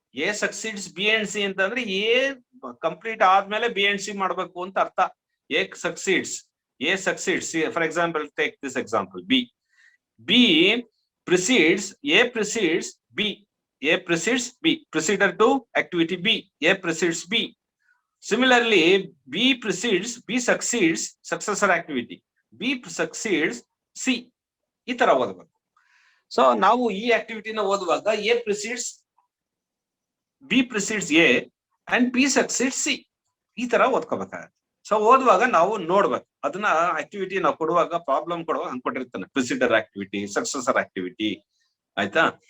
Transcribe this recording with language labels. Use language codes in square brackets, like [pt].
[en] A succeeds B and C [kn] ಅಂತಂದ್ರೆ A complete ಆದ್ಮೇಲೆ B and C ಮಾಡ್ಬೇಕು ಅಂತ ಅರ್ಥ. [en] A succeeds C. For example take this example, B precedes A precedes B. A precedes B. Preceder to activity B. A precedes B. Similarly, B precedes, B succeeds successor activity. B succeeds C. [kn] ಈ ತರ ಓದಬೇಕು. So ನಾವು ಈ ಆಕ್ಟಿವಿಟಿನ ಓದುವಾಗ [en] A precedes B precedes A and B succeeds C, [kn] ಈ ತರ ಓದ್ಕೋಬೇಕಾಗತ್ತೆ. So ಓದುವಾಗ ನಾವು ನೋಡ್ಬೇಕು ಅದನ್ನ ಆಕ್ಟಿವಿಟಿ ನಾವು ಕೊಡುವಾಗ, ಪ್ರಾಬ್ಲಮ್ ಕೊಡುವಾಗ ಹಂಗ್ ಕೊಟ್ಟಿರ್ತಾನೆ, ಪ್ರಿಸಿಡರ್ ಆಕ್ಟಿವಿಟಿ, ಸಕ್ಸಸರ್ ಆಕ್ಟಿವಿಟಿ, ಆಯ್ತಾ.